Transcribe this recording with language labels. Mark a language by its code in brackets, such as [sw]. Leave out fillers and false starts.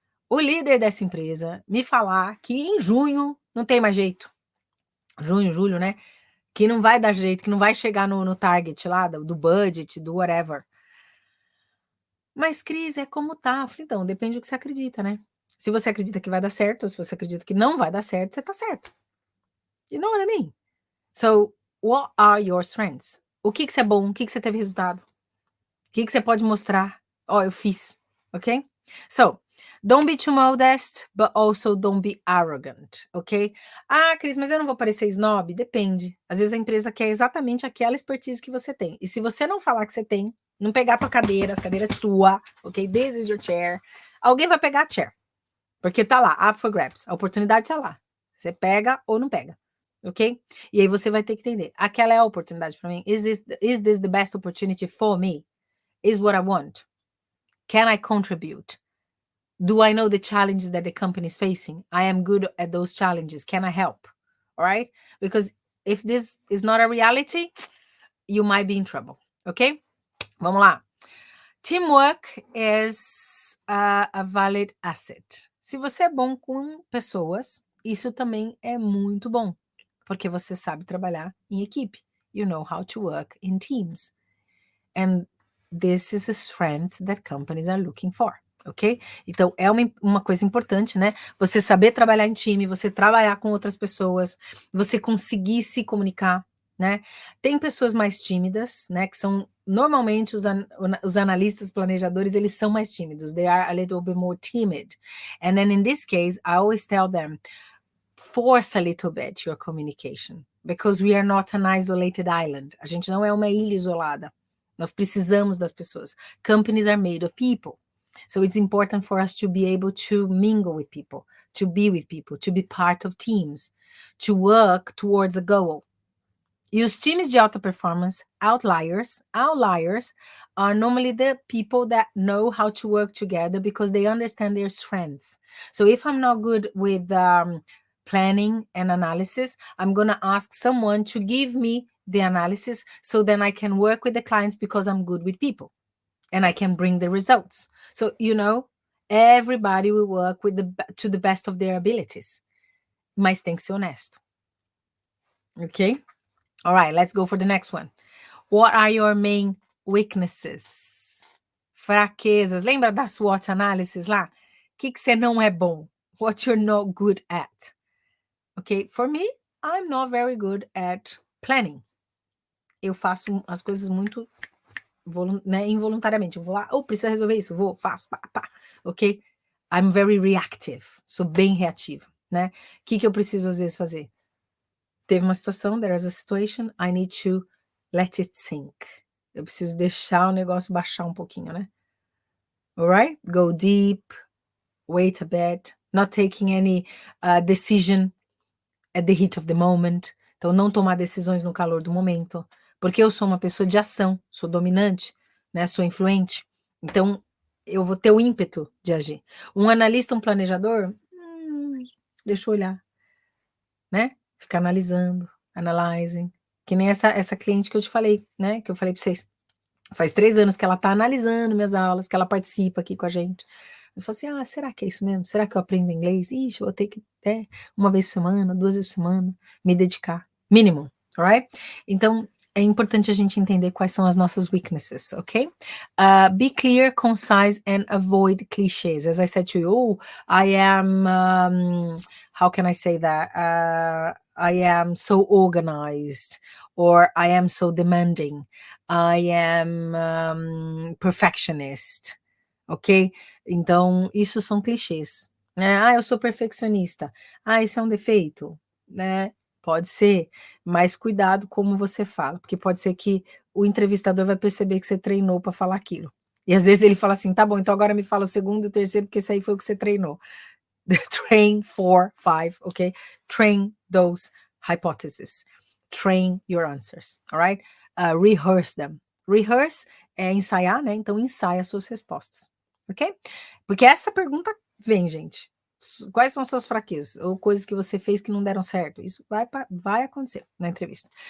[pt] O líder dessa empresa me falar que em junho não tem mais jeito. Junho, julho, né? Que não vai dar jeito, que não vai chegar no target lá, do budget, do whatever. Mas, Cris, é como tá. Eu falei, então, depende do que você acredita, né? Se você acredita que vai dar certo, ou se você acredita que não vai dar certo, você tá certo. [en] You know what I mean? So, what are your strengths? [pt] O que você é bom? O que você teve resultado? O que você pode mostrar? Eu fiz, ok? [en] So, don't be too modest, but also don't be arrogant, ok? [pt] Cris, mas eu não vou parecer snob? Depende. Às vezes a empresa quer exatamente aquela expertise que você tem. E se você não falar que você tem, não pegar a tua cadeira, a cadeira é sua, ok? [en] This is your chair. [pt] Alguém vai pegar a chair. Porque tá lá, [en] up for grabs. [pt] A oportunidade tá lá. Você pega ou não pega, ok? E aí você vai ter que entender. Aquela é a oportunidade para mim. [en] Is this the best opportunity for me? Is what I want? Can I contribute? Do I know the challenges that the company is facing? I am good at those challenges. Can I help? All right? Because if this is not a reality, you might be in trouble. Okay? [pt] Vamos lá. [en] Teamwork is a valid asset. [pt] Se você é bom com pessoas, isso também é muito bom, porque você sabe trabalhar em equipe. [en] You know how to work in teams. And this is a strength that companies are looking for. Ok? [pt] Então, é uma coisa importante, né? Você saber trabalhar em time, você trabalhar com outras pessoas, você conseguir se comunicar, né? Tem pessoas mais tímidas, né? Que são, normalmente, os analistas, planejadores, eles são mais tímidos. [en] They are a little bit more timid. And then, in this case, I always tell them, force a little bit your communication. Because we are not an isolated island. [pt] A gente não é uma ilha isolada. Nós precisamos das pessoas. [en] Companies are made of people. So it's important for us to be able to mingle with people, to be with people, to be part of teams, to work towards a goal. [pt] E os times de alta performance, [en] outliers are normally the people that know how to work together because they understand their strengths. So if I'm not good with planning and analysis, I'm going to ask someone to give me the analysis so then I can work with the clients because I'm good with people. And I can bring the results. So, everybody will work to the best of their abilities. [pt] Mas tem que ser honesto. [en] Okay? All right, let's go for the next one. What are your main weaknesses? [pt] Fraquezas. Lembra da SWOT analysis lá? O que você não é bom? [en] What you're not good at. Okay? For me, I'm not very good at planning. [pt] Eu faço as coisas muito involuntariamente. Eu vou lá, precisa resolver isso, vou, faço, pá, ok? [en] I'm very reactive, [pt] sou bem reativa, né? O que eu preciso às vezes fazer? Teve uma situação, [en] there is a situation, I need to let it sink. [pt] Eu preciso deixar o negócio baixar um pouquinho, né? [en] Alright? Go deep, wait a bit, not taking any decision at the heat of the moment. [pt] Então, não tomar decisões no calor do momento. Porque eu sou uma pessoa de ação, sou dominante, né? Sou influente. Então, eu vou ter o ímpeto de agir. Um analista, um planejador, deixa eu olhar, né? Ficar analisando, analyzing. Que nem essa cliente que eu te falei, né? Que eu falei para vocês. Faz 3 anos que ela tá analisando minhas aulas, que ela participa aqui com a gente. Eu falo assim, será que é isso mesmo? Será que eu aprendo inglês? Ixi, eu vou ter que, uma vez por semana, 2 vezes por semana, me dedicar. Mínimo, alright? Então, é importante a gente entender quais são as nossas weaknesses, ok? [en] Be clear, concise, and avoid clichés. As I said to you, I am, how can I say that? I am so organized, or I am so demanding. I am perfectionist, ok? [pt] Então, isso são clichês. Né? Eu sou perfeccionista. Isso é um defeito, né? Pode ser, mas cuidado como você fala, porque pode ser que o entrevistador vai perceber que você treinou para falar aquilo. E às vezes ele fala assim: tá bom, então agora me fala o segundo e o terceiro, porque esse aí foi o que você treinou. [en] Train 4, 5, ok? Train those hypotheses. Train your answers, alright? Rehearse them. Rehearse [pt] é ensaiar, né? Então ensaia suas respostas, ok? Porque essa pergunta vem, gente. Quais são suas fraquezas? Ou coisas que você fez que não deram certo? Isso vai acontecer na entrevista.